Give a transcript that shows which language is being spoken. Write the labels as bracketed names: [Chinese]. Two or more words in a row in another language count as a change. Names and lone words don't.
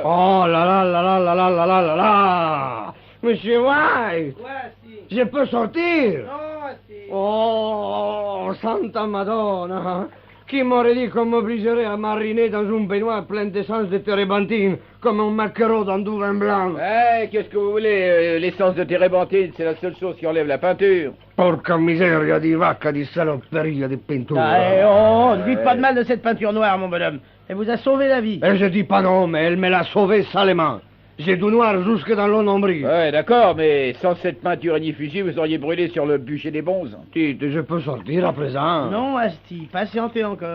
[French] Oh là là là là là là là là là là! Monsieur White, je peux sortir? [Italian] Oh, Santa Madonna! [French] Qui m'aurait dit qu'on m'obligerait à mariner dans une baignoire pleine d'essence de térébenthine, comme un maquereau dans du vin blanc? Qu'est-ce que vous voulez? L'essence de térébenthine, c'est la seule chose qui enlève la peinture. [Italian] Porca miseria di vacca, di saloperia, di pintura. [French] Ne dites pas de mal de cette peinture noire, mon bonhomme. Elle vous a sauvé la vie. Et je dis pas non, mais elle me l'a sauvé salement. J'ai du noir jusque dans le nombril. Ouais, d'accord, mais sans cette peinture ignifugie, vous auriez brûlé sur le bûcher des bonzes. Dites, je peux sortir à présent? Non, Asti, patientez encore.